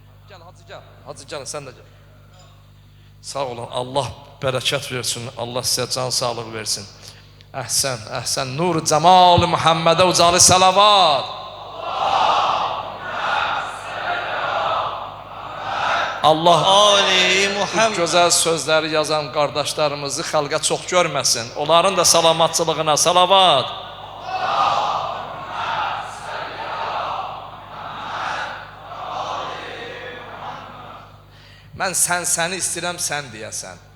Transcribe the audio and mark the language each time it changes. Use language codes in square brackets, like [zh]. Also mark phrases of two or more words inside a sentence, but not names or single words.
[tr] Gel hacı gel. Hacı gel sen de gel. Sağ olun. Allah bereket versin. Allah size can sağlık versin. [az] Əhsən, əhsən. Nur Cemal Muhammedə ucalı salavat. Allah Ali Muhammed. gözəl sözləri yazan qardaşlarımızı xalqa çox görməsin. Onların da salamatçılığına salavat. Mən səni istəyirəm, sən deyəsən.